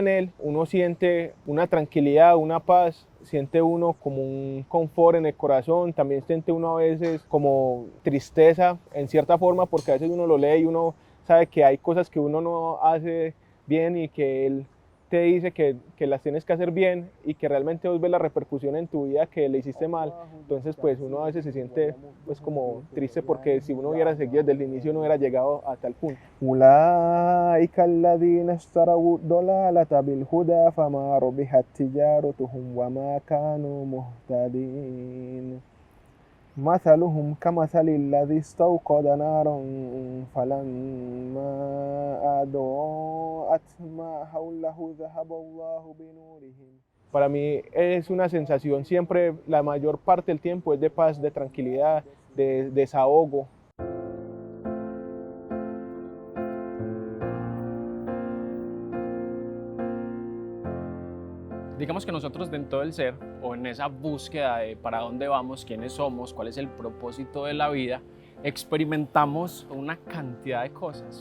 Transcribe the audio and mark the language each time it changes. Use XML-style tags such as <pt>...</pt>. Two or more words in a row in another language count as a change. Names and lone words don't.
<es>en él, uno siente una tranquilidad, una paz, siente uno como un confort en el corazón, también siente uno a veces como tristeza en cierta forma, porque a veces uno lo lee y uno sabe que hay cosas que uno no hace bien y que él te dice que las tienes que hacer bien y que realmente vos ves la repercusión en tu vida que le hiciste mal. Entonces pues uno a veces se siente pues como triste, porque si uno hubiera seguido desde el inicio no hubiera llegado a tal punto.</es> <ar>أولئك الذين اشتروا الضلالة بالهدى فما ربحت تجارتهم وما كانوا مهتدين. مثلهم كمثل الذي استوقد نارا فلما أضاءت ما حوله ذهب الله بنورهم.</ar> <es>Para mí es una sensación siempre, la mayor parte del tiempo es de paz, de tranquilidad, de desahogo. Digamos que nosotros dentro del ser, o en esa búsqueda de para dónde vamos, quiénes somos, cuál es el propósito de la vida, experimentamos una cantidad de cosas.</es>